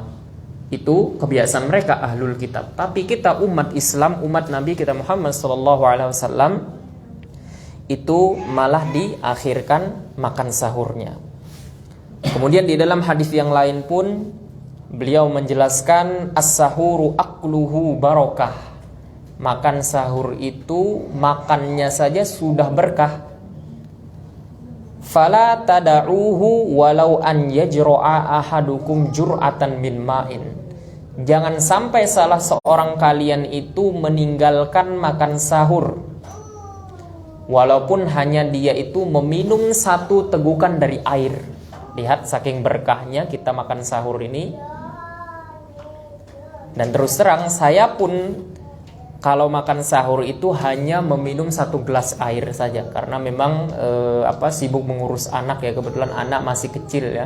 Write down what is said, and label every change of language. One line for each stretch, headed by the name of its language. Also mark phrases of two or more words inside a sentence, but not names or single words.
Indonesian: Itu kebiasaan mereka ahlul kitab. Tapi kita umat Islam, umat Nabi kita Muhammad SAW, itu malah diakhirkan makan sahurnya. Kemudian di dalam hadis yang lain pun beliau menjelaskan,
Arabic: السحور أكله بركة.
Indonesian: Makan sahur itu makannya saja sudah berkah.
Arabic: فلا تدعوه ولو أن يجرع أحدكم جرعة من ماء.
Indonesian: Jangan sampai salah seorang kalian itu meninggalkan makan sahur, walaupun hanya dia itu meminum 1 tegukan dari air. Lihat saking berkahnya kita makan sahur ini. Dan terus terang saya pun kalau makan sahur itu hanya meminum 1 gelas air saja, karena memang sibuk mengurus anak ya, kebetulan anak masih kecil ya.